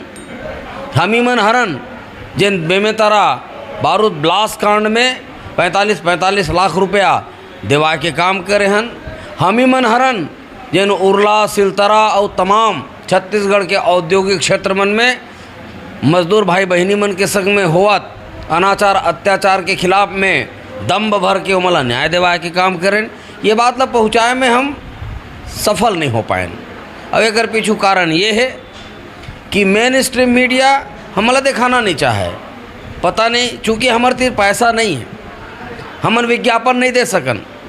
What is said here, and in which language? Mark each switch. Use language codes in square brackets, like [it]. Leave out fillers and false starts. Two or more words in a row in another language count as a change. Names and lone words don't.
[hne] हम ही मन जिन बेमेतरा बारूद ब्लास्ट कांड में 45 लाख रुपया दिवा के काम करे हन। हम ही मन जिन उरला, सिलतरा और तमाम छत्तीसगढ़ के औद्योगिक क्षेत्र मन में मजदूर भाई बहनी मन के संग में होवत अनाचार अत्याचार के खिलाफ में दम्भ भर के उमला न्याय दिवाए के काम करें। ये बात ला पहुँचाए में हम सफल नहीं हो पाए। अब एक पीछू कारण ये है कि [en] mainstream media [hne] हमला दिखाना नहीं चाहे, पता नहीं, चूँकि हमारे तीर पैसा नहीं है, हमन विज्ञापन नहीं दे सकन।